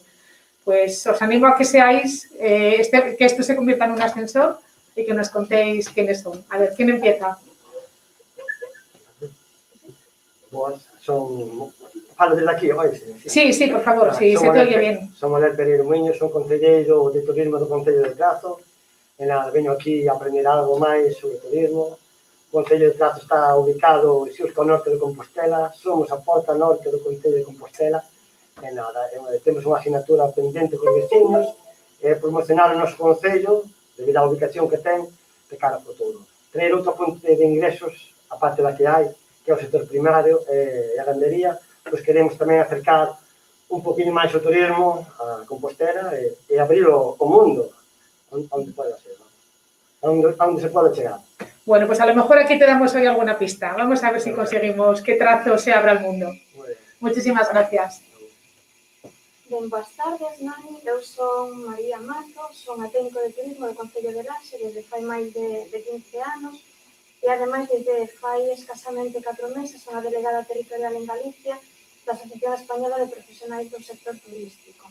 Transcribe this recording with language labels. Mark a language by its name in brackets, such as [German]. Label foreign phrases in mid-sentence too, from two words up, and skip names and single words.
[Spanish] Pues os animo a que seáis, que esto se convierta en un ascensor y que nos contéis quiénes son. A ver, ¿quién empieza? [Galician] Boas, son... Falo desde aquí, oise? [Spanish] Sí, por favor, si se te oye bien. [Galician] Son Manuel Pereiro Muiño, son concelleiro de turismo do Concello de Trazo. E nada, veño aquí a aprender algo máis sobre turismo. O Concello de Trazo está ubicado xusto ao norte de Compostela, somos a porta norte do Concello de Compostela, e nada, temos unha asignatura pendente con os vecinos, promocionar o noso Concello, debido á ubicación que ten, de cara ao futuro. Traer outra fonte de ingresos, aparte da que hai, que é o sector primario e a gandería, pois queremos tamén acercar un poquinho máis o turismo a Compostela e abrir o mundo onde pode ser, ¿no? Onde se pode chegar. [Spanish] Bueno, pues a lo mejor aquí te damos hoy alguna pista. Vamos a ver si conseguimos que Trazo se abra al mundo. Muchísimas gracias. [Galician] Ben, boas tardes, Nani. Eu son María Mato, son a técnico de turismo do Concello de Laxe desde fai máis de 15 anos e, ademais, desde fai escasamente 4 meses son a delegada territorial en Galicia da Asociación Española de Profesionais do Sector Turístico.